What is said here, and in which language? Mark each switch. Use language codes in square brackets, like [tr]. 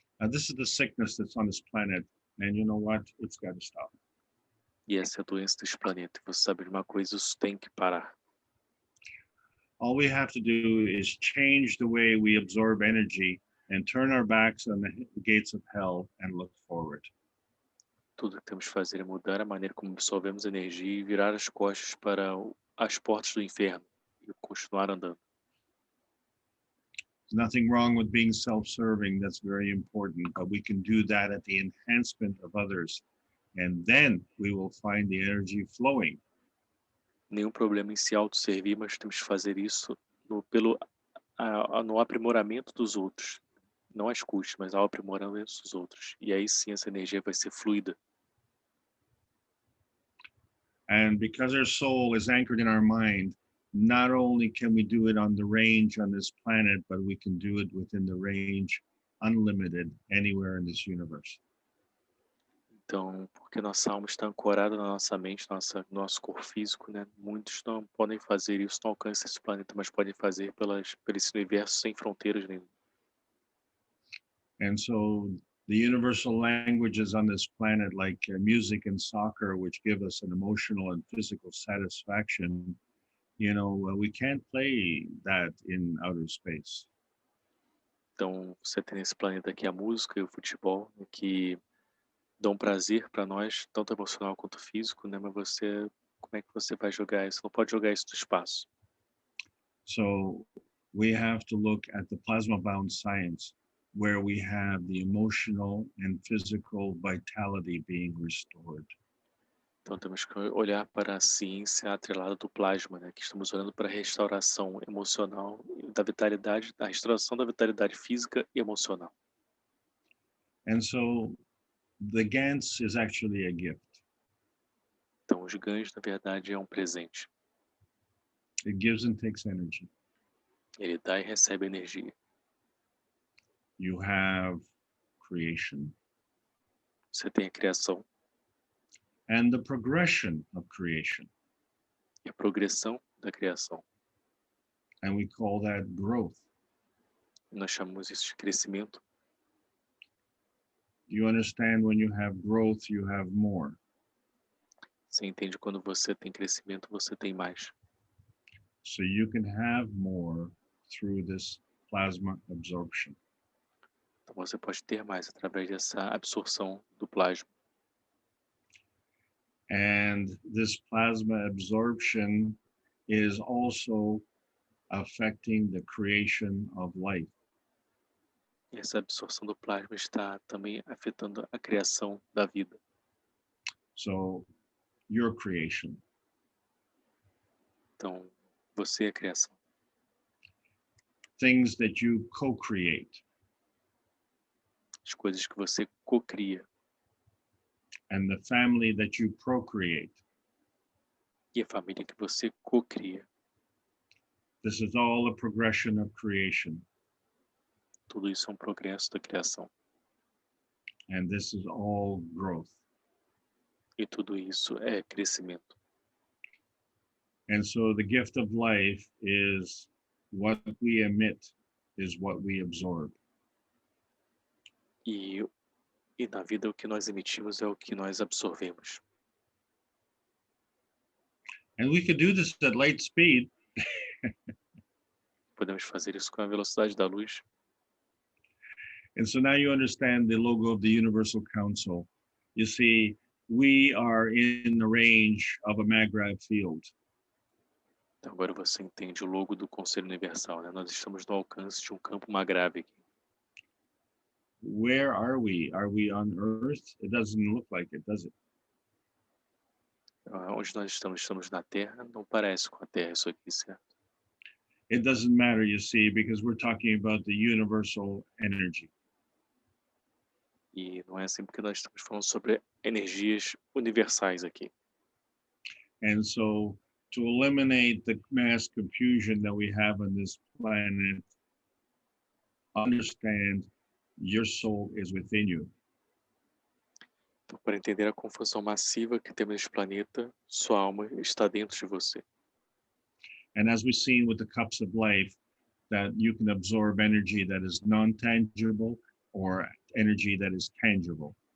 [en] This is the sickness that's on this planet, and you know what? It's got to stop. [pt] E essa é a doença deste planeta. Você sabe de uma coisa, isso tem que parar. [en] All we have to do is change the way we absorb energy and turn our backs on the gates of hell and look forward. [pt] Tudo que temos que fazer é mudar a maneira como absorvemos energia e virar as costas para as portas do inferno e continuar andando. [en] There's nothing wrong with being self-serving. That's very important, but we can do that at the enhancement of others. And then we will find the energy flowing [pt] nenhum problema em se autosservir, mas temos que fazer isso no aprimoramento dos outros. Não às custas, mas ao aprimoramento dos outros. E aí sim essa energia vai ser fluida. [en] And because our soul is anchored in our mind, not only can we do it on the range on this planet, but we can do it within the range unlimited anywhere in this universe. [pt] Então, porque nossa alma está ancorada na nossa mente, no nosso corpo físico, né? Muitos não podem fazer isso, não alcançam esse planeta, mas podem fazer por esse universo sem fronteiras nenhuma. [en] And so the universal languages on this planet, like music and soccer, which give us an emotional and physical satisfaction, we can't play that in outer space. [pt] Então, você tem nesse planeta aqui a música e o futebol, né, que dão prazer para nós, tanto emocional quanto físico, né? Mas como é que você vai jogar isso? Não pode jogar isso no espaço. [en] So we have to look at the plasma-bound science, where we have the emotional and physical vitality being restored. [pt] Então temos que olhar para a ciência atrelada do plasma, né? Que estamos olhando para a restauração emocional da vitalidade, a restauração da vitalidade física e emocional. [en] And so the Gans is actually a gift. [pt] Então os ganhos, na verdade, é um presente. [en] It gives and takes energy. [pt] Ele dá e recebe energia. [en] You have creation. [pt] Você tem a criação. [en] And the progression of creation. [pt] E a progressão da criação. [en] And we call that growth. [pt] Nós chamamos isso de crescimento. [en] You understand when you have growth, you have more. [pt] Você entende quando você tem crescimento, você tem mais. [en] So you can have more through this plasma absorption. [pt] Então você pode ter mais através dessa absorção do plasma. [en] And this plasma absorption is also affecting the creation of life. [pt] E essa absorção do plasma está também afetando a criação da vida. [en] So your creation. [pt] Então, você é a criação. [en] Things that you co-create. [pt] As coisas que você cocria. [en] And the family that you procreate. [pt] E a família que você cocria. [en] This is all a progression of creation. [pt] Tudo isso é um progresso da criação. [en] And this is all growth. [pt] E tudo isso é crescimento. [en] And so the gift of life is what we emit is what we absorb. [pt] E na vida o que nós emitimos é o que nós absorvemos. [en] And we could do this at light speed. [pt] Podemos fazer isso com a velocidade da luz. [en] And so now you understand the logo of the Universal Council. You see, we are in the range of a magnetic field. [pt] Então agora você entende o logo do Conselho Universal, né? Nós estamos no alcance de um campo magrável aqui. [en] Where are we? Are we on Earth? It doesn't look like it, does it? [pt] Onde nós estamos? Estamos na Terra? Não parece com a Terra isso aqui, certo? [en] It doesn't matter, you see, because we're talking about the universal energy. [pt] E não é assim porque nós estamos falando sobre energias universais aqui. [en] And so to eliminate the mass confusion that we have on this planet, understand your soul is within you. [pt] Então, para entender a confusão massiva que temos neste planeta, sua alma está dentro de você. [en] And as we've seen with the cups of life, that you can absorb energy that is non-tangible or energy that is tangible.